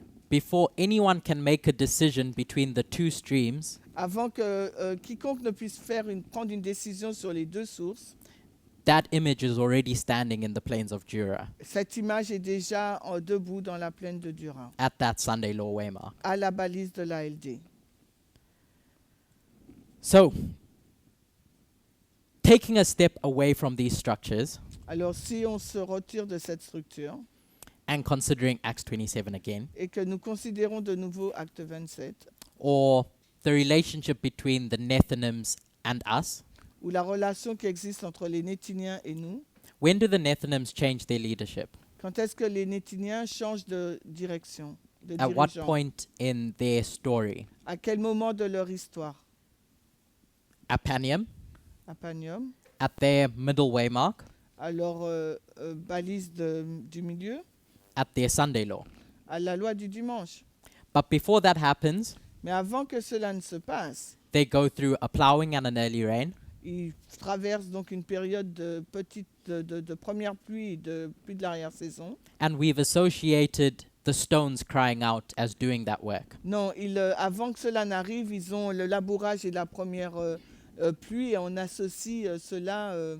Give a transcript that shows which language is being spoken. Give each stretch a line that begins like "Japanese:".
English: before anyone can make a decision between the two streams,
French: avant que quiconque ne puisse prendre une décision sur les deux sources,
English: that image is already standing in the plains of Jura
French: cette image est déjà debout dans la plaine de Dura,
English: at that Sunday law waymark.
French: à la balise de l'ALD.
English: So, taking a step away from these structures
French: Alors si on se retire de cette structure
English: and considering Acts 27 again,
French: et que nous considérons de nouveau Acte 27,
English: or the relationship between the Nethinims and us,
French: ou la relation qui existe entre les Nétiniens et nous,
English: when do the Nethinims change their leadership?
French: quand est-ce que les Nétiniens changent de direction, de
English: At what
French: dirigeant?
English: point in their story?
French: À quel moment de leur histoire?
English: At Panium,
French: À Panium,
English: at their middle waymark,
French: à leur balise du milieu,
English: at their Sunday law.
French: à la loi du dimanche.
English: But before that happens,
French: Mais avant que cela ne se passe,
English: they go through a plowing and an early rain,
French: ils traversent donc une période de première pluie et de pluie de l'arrière-saison.
English: and we've associated the stones crying out as doing that work.
French: Non, avant que cela n'arrive, ils ont le labourage et la première pluie et on associe cela.